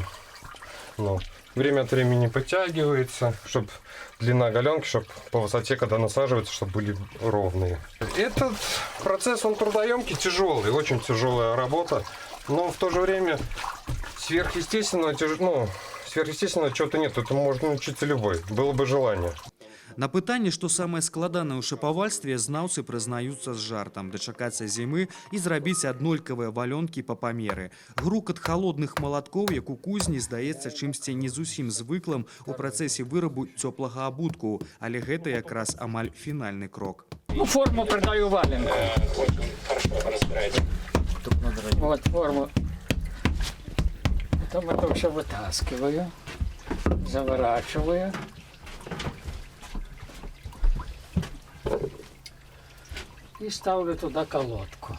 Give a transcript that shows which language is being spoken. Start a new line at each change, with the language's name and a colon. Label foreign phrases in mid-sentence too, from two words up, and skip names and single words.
Russian: Но время от времени подтягивается, чтобы длина галенки, чтобы по высоте, когда насаживается, чтобы были ровные. Этот процесс, он трудоемкий, тяжелый, очень тяжелая работа. Но в то же время сверхъестественного чего-то нет. Это можно научиться любой, было бы желание.
Belarusian: На пытанне, што самае складанае ў шапавальстве, знаўцы прызнаюцца з жартам дачакацца зімы і зрабіць аднолькавыя валёнкі па памеры. Грукат халодных малаткоў, як у кузні, здаецца чымсьці не зусім звыклым у працэсе вырабу цёплага абутку, але гэта якраз амаль фінальны крок. Ну,
Russian: форму придаю валенку. Вот форму. Потом это все вытаскиваю, заворачиваю. И ставлю туда колодку.